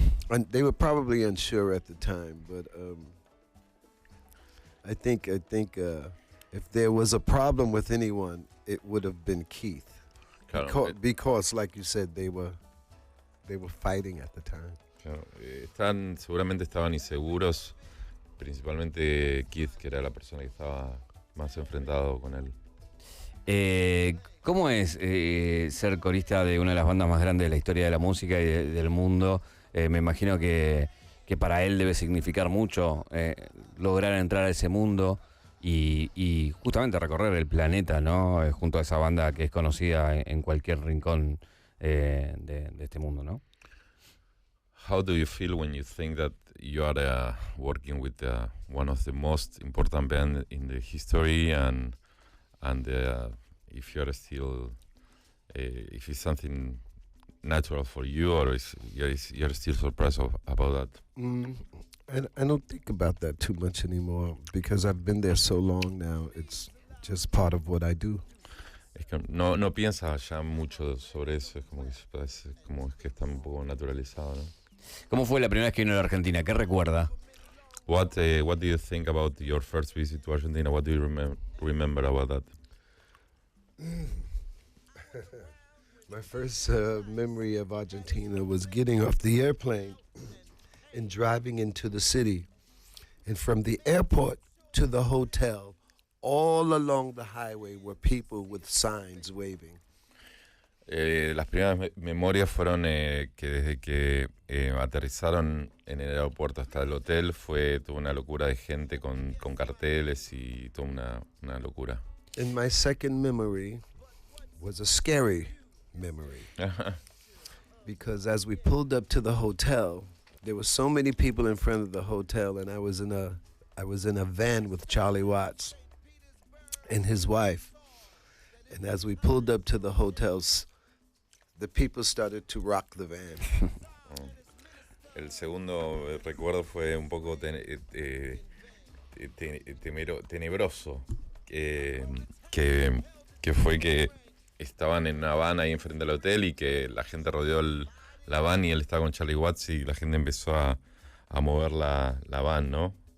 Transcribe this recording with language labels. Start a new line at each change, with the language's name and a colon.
English: And they were probably unsure at the time, but I think if there was a problem with anyone, it would have been Keith.
Spanish: Claro,
English: because like you said, they were fighting at the time.
Spanish: Claro, seguramente estaban inseguros, principalmente Keith, que era la persona que estaba más enfrentado con él. ¿Cómo es ser corista de una de las bandas más grandes de la historia de la música y del mundo? Me imagino que para él debe significar mucho lograr entrar a ese mundo y justamente recorrer el planeta, ¿no? Junto a esa banda que es conocida en cualquier rincón de este mundo, ¿no?
English: How do you feel when you think that you are working with one of the most important bands in the history, and if you're still, if it's something natural for you, or you're still surprised about that? I don't think about that too much anymore because I've been there so long now. It's just part of what I do.
Spanish: Es que no piensa ya mucho sobre eso, es como que está un poco naturalizado, ¿no? ¿Cómo fue la primera vez que vino a la Argentina? ¿Qué recuerda?
English: What do you think about your first visit to Argentina? What do you remember about that? My first memory of Argentina was getting off the airplane and driving into the city. And from the airport to the hotel, all along the highway were people with signs waving.
Spanish: Las primeras memorias fueron que desde que aterrizaron en el aeropuerto hasta el hotel fue toda una locura de gente con carteles y toda una locura.
English: And my second memory was a scary memory. Because as we pulled up to the hotel, there were so many people in front of the hotel, and I was in a van with Charlie Watts and his wife. And as we pulled up to the hotels, the people started to rock the van.
Spanish: El segundo recuerdo fue un poco tenebroso, que fue que estaban en una van ahí enfrente del hotel y que la gente rodeó la van y él estaba con Charlie Watts y la gente empezó a mover la van, ¿no?